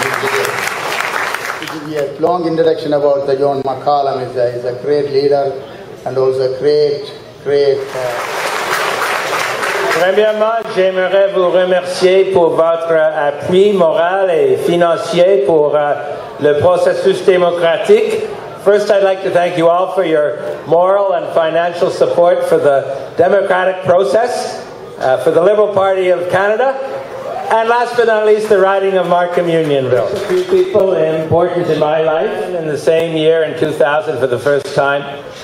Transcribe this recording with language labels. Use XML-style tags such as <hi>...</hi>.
<en>To give you a long introduction about the John McCallum, is a great leader and also a great.</en> <fr>Premièrement, j'aimerais vous remercier pour votre appui moral et financier pour le processus démocratique.</fr> <en>First, I'd like to thank you all for your moral and financial support for the democratic process, for the Liberal Party of Canada, and last but not least, the riding of Markham Unionville. Two people important in my life in the same year, in 2000, for the first time.</en>